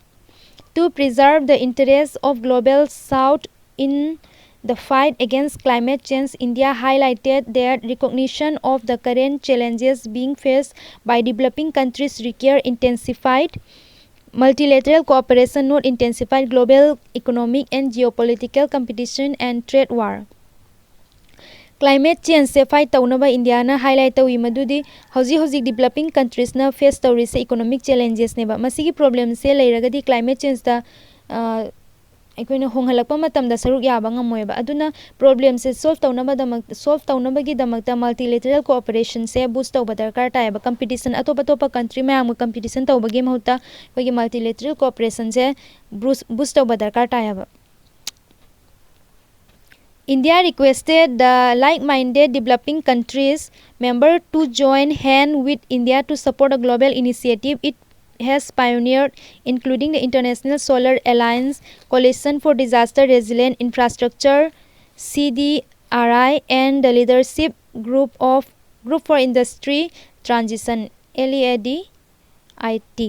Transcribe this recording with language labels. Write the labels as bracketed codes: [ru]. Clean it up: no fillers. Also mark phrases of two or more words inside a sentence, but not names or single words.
[en] To preserve the interests of global South in the fight against climate change, India highlighted that recognition of the current challenges being faced by developing countries require intensified multilateral cooperation, not intensified global economic and geopolitical competition and trade war. Climate change [mni] se fight taunaba India na highlight tawi madudi hauji [en] developing countries [mni] na face tawri se [en] economic challenges [mni] neba masigi problem se leiragadi [en] climate change [mni] da aikoina honghalakpa matamda saruk yaba ngamoyba aduna problem se solve taunabagi damakta [en] multilateral cooperation [mni] se boost tawba darkar taiba competition atopa country mayam competition tawbagi mahuta kogi [en] multilateral cooperation [mni] se boost tawba darkar taiba [en] India requested the like-minded developing countries member to join hand with India to support a global initiative it has pioneered, including the International Solar Alliance, Coalition for Disaster Resilient Infrastructure, CDRI and the Leadership Group for Industry Transition LEADIT.